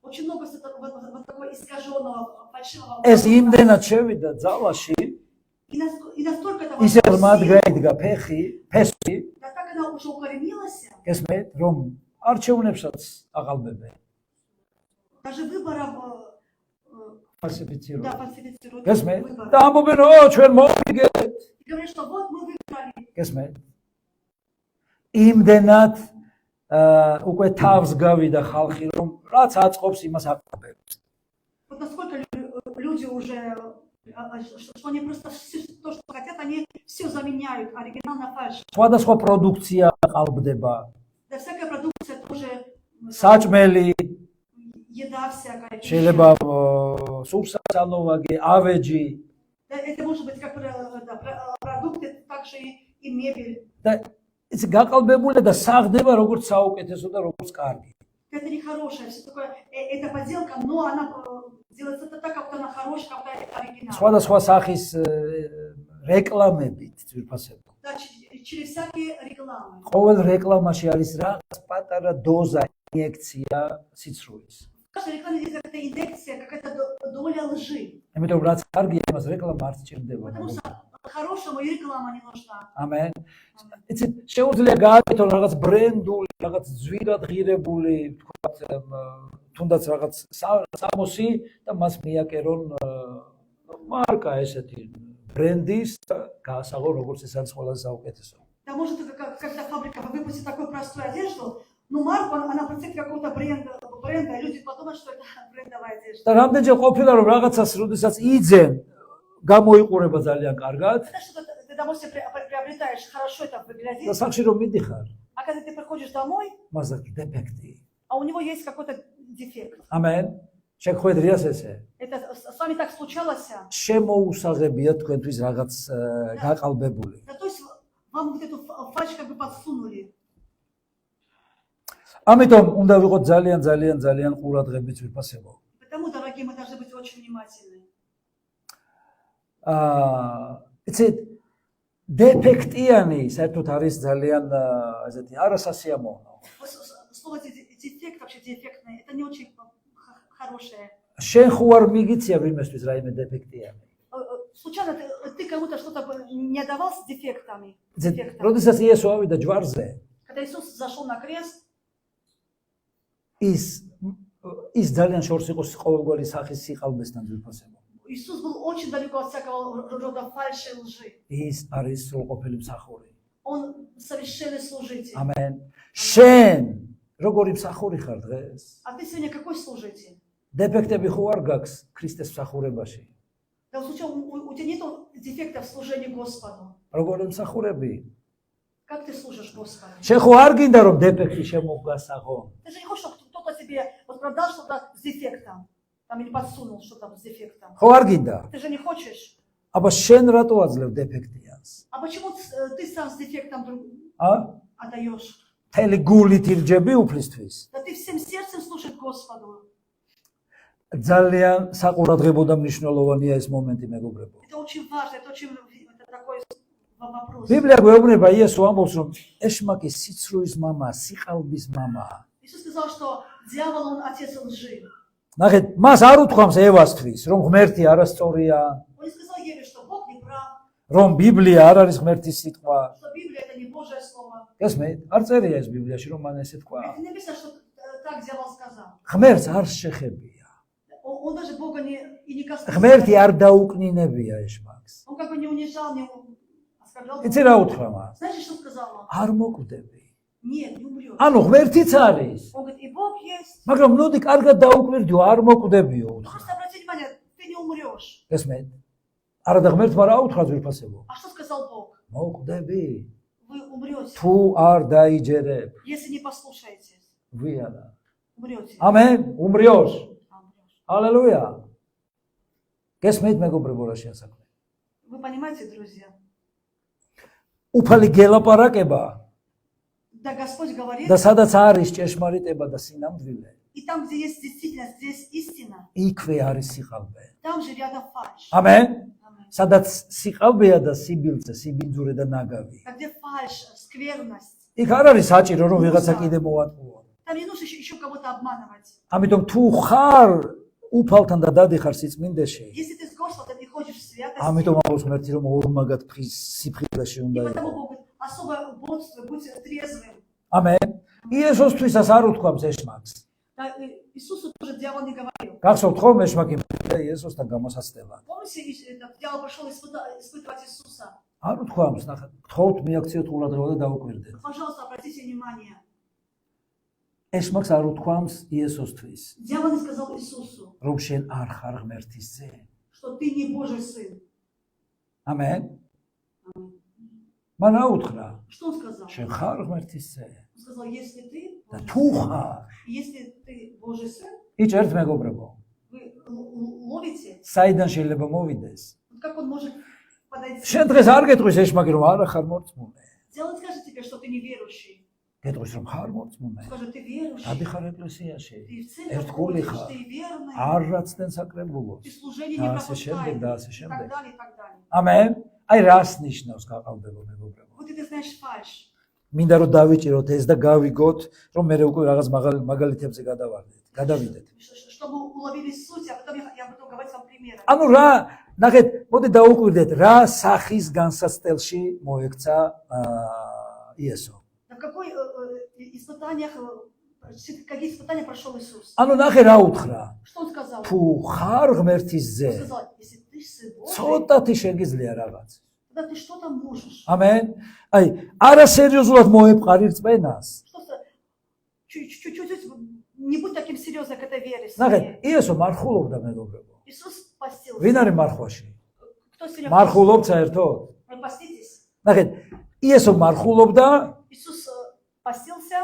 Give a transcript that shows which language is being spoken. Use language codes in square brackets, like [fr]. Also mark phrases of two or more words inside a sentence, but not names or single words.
[ka] ეს იმდენად შევიდა ძალაში, ისე მათ გაიდგა ფესვი, გესმით, რომ არჩევნებსაც აყალბებენ. [ru] Даже выборов Фальсифицируют. да, фальсифицируют. [ka] გესმით? [ru] Выборы. [ka] და ამბობენ, ო, ჩვენ მოვიგეთ. [ru] И говорят, что вот мы выиграли. [ka] გესმით? იმდენად უკვე თავს გავიდა ხალხი, რომ რაც აწყობს, იმას აკეთებს. [ru] Вот насколько люди уже, что они просто то, что хотят, они все заменяют, оригинал на фальш. [ka] სხვადასხვა პროდუქცია ყალბდება. [ru] Да, всякая продукция тоже, [ka] საჭმელი, [ru] еда всякая. [ka] შეიძლება სურსათალოვაგი, ავეჯი [ru] Да, это может быть как продукты, также и мебель. [ka] და ის გაყალბებულია და საღდება როგორც საუკეთესო და როგორც კარგი. [ru] Это не хорошее, все такое, это подделка, но она делается так, как она хорошая, как оригинал. [ka] სხვადასხვა სახის რეკლამებით ძვირფასება. [ru] Да, через всякие рекламы. [ka] ყოველ რეკლამაში არის რაღაც პატარა დოზა, ინიექცია სიცრუის. [ru] В каждой рекламе есть какая-то инъекция, какая-то доля лжи. [ka] იმიტომ რაც კარგია, იმას რეკლამა არ სჭირდება. [ru] Потому что хорошему и реклама не нужна. [ka] ამენ. იცით, შეუძლია გააკეთონ რაღაც ბრენდული, რაღაც ძვირად ღირებული, თქვათ, თუნდაც რაღაც სამოსი და მას მიაკერონ მარკა ესეთი ბრენდის და გაასაღო როგორც ეს არის ყველაზე საუკეთესო. [ru] Да, может, когда фабрика выпустит такую простую одежду, но марку она представит какого-то бренда, и люди подумают, что это брендовая одежда. [ka] და რამდენჯერ ყოფილა რომ რაღაცას როდესაც იძენ, გამოიყურება ძალიან каргад. [ru] Это что-то ты домой себе приобретаешь, хорошо это выглядит. [ka] და სახში რომ მიდიხარ, [ru] А когда ты приходишь домой, [ka] მას აქვს დეფექტი. [ru] а у него есть какой-то дефект. [ka] ამენ. შეგხვედრიას ესე. [ru] Это с вами так случалось? [ka] შემოუსაღებია თქვენთვის რაღაც გაყალბებული. [ru] Да, то есть вам вот эту фальшь как бы подсунули. [ka] ამიტომ უნდა ვიყოთ ძალიან ყურადღებით ვიფასებო. [ru] Потому, дорогие, мы должны быть очень внимательны. [ka] იცით, დეფექტიანი საერთოდ არის ძალიან ესეთი არასასიამოვნო. [ru] Слово дефект, вообще дефектное, это не очень хорошее. [ka] შენ ხო არ მიგიცია ვინმესთვის რაიმე დეფექტიანი. [ru] Случайно ты кому-то что-то не давал с дефектами? [ka] როდესაც იესო ავიდა ჯვარზე, [ru] Когда Иисус зашел на крест, [ka] ის ძალიან შორს იყო ყოველგვარი სახის სიყალბესთან ძვირფასებო. [ru] Иисус был очень далеко от всякого рода фальши и лжи. [ka] ის არის სრულყოფილი მსახური. [ru] Он совершенный служитель. [ka] ამენ. შენ როგორი მსახური ხარ დღეს? [ru] А ты сегодня какой служитель? [ka] დეფექტები ხო არ გაქვს ქრისტეს მსახურებაში? [ru] Да, у тебя нет дефектов в служении Господу. [ka] როგორი მსახურები? [ru] Как ты служишь Господу? [ka] შენ ხო არ გინდა რომ დეფექტი შემოგასაღო? [ru] Ты же не хочешь, чтобы кто-то тебе вот продал что-то с дефектом, там или подсунул что-то с дефектом. [ka] ხო არ გინდა? [ru] Ты же не хочешь. [ka] აბა შენ რატო აძლევ დეფექტიანს? [ru] А почему ты сам с дефектом отдаешь? [ka] მთელი გულით ირჯები უფლისთვის. [ru] Да ты всем сердцем служишь Господу. [ka] ძალიან საყურადღებო და მნიშვნელოვანია ეს მომენტი, მეგობრებო. [ru] Это очень важно, это такой вопрос. [ka] ბიბლია გვეუბნება, იესო ამბობს, რომ ეშმაკი სიცრუის მამაა, სიყალბის მამაა. [ru] Иисус сказал, что дьявол он отец лжи. [ka] ნახეთ, მას არ უთქვამს ევასთვის, რომ ღმერთი არასწორია, [ru] Он не сказал Еве, что Бог не прав, [ka] რომ ბიბლია არ არის ღმერთის სიტყვა. [ru] что Библия это не Божье слово. [ka] გესმით? არ წერია ეს ბიბლიაში, რომ მან ესე თქვა. [ru] Это не написано, что так дьявол сказал. [ka] ღმერთს არ შეხებია. [ru] Он даже Бога и не касался. [ka] ღმერთი არ დაუკნინებია ეშმაკს. [ru] Он как бы не унижал, не оскорблял. [ka] იცი რა უთხრა მას? [ru] Знаете, что сказал он? [ka] არ მოკვდები. [ru] Нет, не умрет. [ka] ანუ ღმერთიც არის. [ru] Он говорит, и Бог есть. [ka] მაგრამ ნოდი კარგად დაუკვირდიო, არ მოკვდებიო უთხრა. [ru] Просто обратите внимание, ты не умрешь. [ka] გესმით? არა და ღმერთმა რა უთხრა ძვირფასებო? [ru] А что сказал Бог? [ka] მოკვდები. [ru] Вы умрете, [ka] თუ არ დაიჯერებ. [ru] если не послушаетесь. [ka] ვიანა. [ru] Умрете. [ka] ამენ, უმრიოს. [ru] Умрешь. [ka] ჰალელუია. გესმით მეგობრებო რა შეასაქმე? [ru] Вы понимаете, друзья? [ka] უფალი გელაპარაკება [ru] Да, Господь говорит, [ka] და სადაც არის ჭეშმარიტება და სინამდვილე, [ru] и там, где есть действительность, где есть истина, [ka] იქვე არის სიყალბე. [ru] там же рядом фальшь. [ka] ამენ. [ru] Аминь. [ka] სადაც სიყალბეა და სიბილწე, სიბინძურე და ნაგავი. [ru] А где фальшь, скверность, [ka] იქ არ არის საჭირო რომ ვიღაცა კიდე მოატყუო. [ru] там не нужно еще кого-то обманывать. [ka] ამიტომ თუ ხარ უფალთან და დადიხარ სიწმინდეში, [ru] Если ты с Господом и ходишь в святости, [ka] ამიტომ ამბობს ღმერთი რომ ორმაგად სიფრილეში [ru] и [ka] უნდა [ru] потому [ka] იყო. [ru] Бог говорит, особое бодство, будь трезвым. [ka] ამენ. იესოსთვისაც არ უთქვამს ეშმაკს. [ru] Да, Иисусу тоже дьявол не говорил. [ka] გახსოვთ ხომ ეშმაკი იესოსთან გამოსაცდება. [ru] Помните, этот дьявол пошел испытывать Иисуса? [ka] არ უთქვა ამს, ნახეთ, გთხოვთ მიაქციოთ ყურადღება და დაუკვირდეთ. [ru] Пожалуйста, обратите внимание. [ka] ეშმაკს არ უთქვამს იესოსთვის, [ru] Дьявол не сказал Иисусу, [ka] რომ შენ არ ხარ ღმერთის ძე. [ru] что ты не Божий сын. [ka] ამენ. მან რა უთხრა? [ru] Что он сказал? [ka] შენ ხარ ღმერთის ძე. [ru] Он сказал, если ты [ka] და [ru] Божий [ka] თუ [ru] сын, [ka] ხარ, [ru] если ты Божий сын, [ka] იჭერთ მეგობრებო, [ru] вы ловите, [ka] საიდან შეიძლება მოვიდეს? [ru] вот как он может подойти? [ka] შენ დღეს არ გეტყვის ეშმაკი რომ არა ხარ მორწმუნე. [ru] Дьявол скажет тебе, что ты неверующий. [ka] გეტყვის რომ ხარ მორწმუნე. [ru] Скажет, ты верующий. [ka] დადი ხარ ეკლესიაში. [ru] Ты в церковь [ka] ერთგული [ru] ходишь, [ka] ხარ. [ru] ты верный. [ka] არ რაცდენ საკრებულოს. [ru] Ты служение [ka] და [ru] не [ka] ასე შემდეგ და [ru] пропускаешь. [ka] ასე [ru] И [ka] შემდეგ. [ru] так далее, и так далее. [ka] ამენ. აი რას ნიშნავს გაყალბება მეგობრებო? [ru] Вот это знаешь фальш. [ka] მინდა რომ დავიჭიროთ ეს და გავიგოთ, რომ მე უკვე რაღაც მაგალითებზე გადავიდეთ. [ru] Чтобы уловили суть, а потом я буду говорить вам примеры. [ka] ანუ რა, ნახეთ, მოდი დაუკვირდეთ, რა სახის განსაცდელში მოექცა იესო. [ru] В какой испытаниях, какие испытания прошел Иисус? [ka] ანუ ნახე რა უთხრა? [ru] Что он сказал? [ka] თუ ხარ ღმერთის [ru] Он [ka] ძე, [ru] сказал, если ты сын Божий, [ka] ცოტათი შეგიძლია რაღაც. [ru] тогда ты что-то можешь. [ka] ამენ. აი, არასერიოზულად მოეპყარი რწმენას. [ru] Что-то чуть-чуть не будь таким серьезным к этой вере. [ka] ნახეთ, [ru] своей. [ka] იესო მარხულობდა მეგობრებო. [ru] Иисус постился. [ka] ვინ არის მარხვაში? [ru] Кто сегодня [ka] მარხულობთ საერთოდ? [ru] Вы поститесь? [ka] ნახეთ, იესო მარხულობდა [ru] Иисус постился,